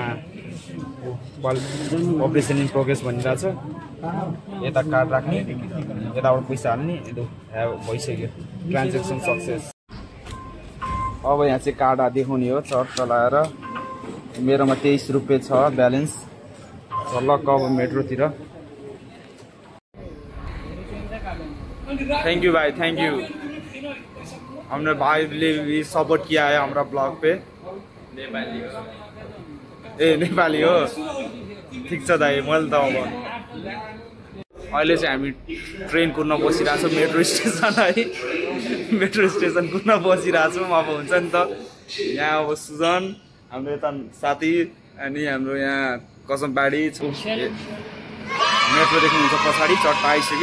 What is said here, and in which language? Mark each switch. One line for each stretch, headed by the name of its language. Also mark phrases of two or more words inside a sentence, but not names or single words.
English: operation in progress
Nepali: भनिरहेको छ। यता कार्ड राख्ने यताबाट पैसा हाल्ने भइसक्यो
English: transaction success.
Nepali: अब यहाँ चाहिँ कार्ड देखाउने हो चट्ट लाएर। मेरोमा 23 रुपियाँ छ ब्यालेन्स। सर्लक्क अब मेट्रोतिर।
English: thank you
Nepali: भाई
English: thank you.
Hindi: हमने भाई भी सपोर्ट किया है हमारा ब्लॉग पे।
Nepali: ए नेपाली हो ठिक छ दाइ मैले त अब अहिले चाहिँ हामी ट्रेन कुद्न बसिरहेछौँ
English: metro station
Nepali: है।
English: metro station
Nepali: कुद्न बसिरहेछौँ अब हुन्छ नि त। यहाँ अब सुजन हाम्रो यता साथी अनि हाम्रो यहाँ कसमबाडी मेट्रो देख्नुहुन्छ पछाडि चट्ट आइसक्यो।